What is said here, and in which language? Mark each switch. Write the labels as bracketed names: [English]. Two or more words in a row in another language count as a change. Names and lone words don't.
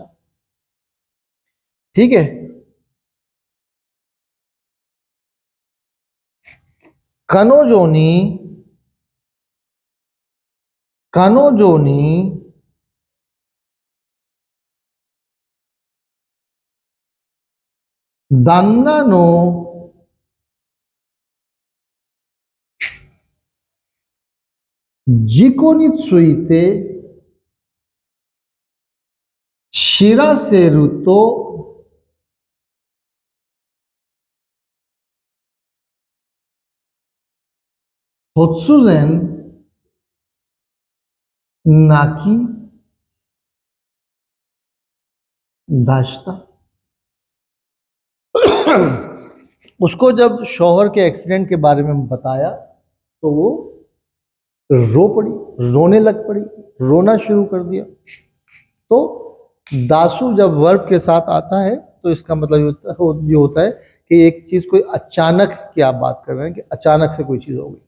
[Hindi] ठीक है, [Japanese] 彼女に 彼女に 旦那の 事故について知らせると突然泣き出した。 [Hindi] उसको जब शौहर के एक्सीडेंट के बारे में बताया तो वो रो पड़ी, रोने लग पड़ी, रोना शुरू कर दिया। तो दासु जब वर्ब के साथ आता है तो इसका मतलब ये होता है कि एक चीज कोई अचानक की आप बात कर रहे हैं कि अचानक से कोई चीज हो गई।